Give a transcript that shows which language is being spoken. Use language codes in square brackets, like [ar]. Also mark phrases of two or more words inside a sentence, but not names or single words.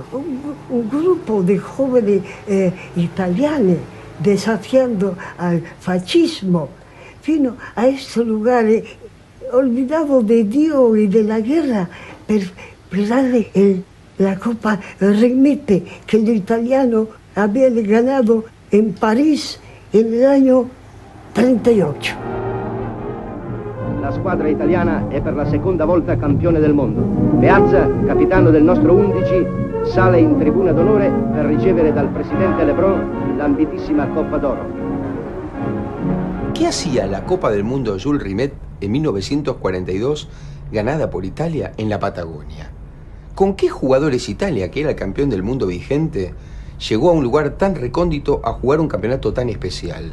[es] Un grupo de jóvenes italianos desafiando al fascismo vino a estos lugares olvidados de Dios y de la guerra per darle la Copa Rimet que los italianos habían ganado en París en el año 38. [it] La squadra italiana è per la seconda volta campione del mondo. Meazza, capitano del nostro 11, sale in tribuna d'onore per ricevere dal presidente Lebrun l'ambitissima Coppa d'Oro. [es] ¿Qué hacía la Copa del Mundo Jules Rimet en 1942 ganada por Italia en la Patagonia? ¿Con qué jugadores Italia, que era el campeón del mundo vigente, llegó a un lugar tan recóndito a jugar un campeonato tan especial?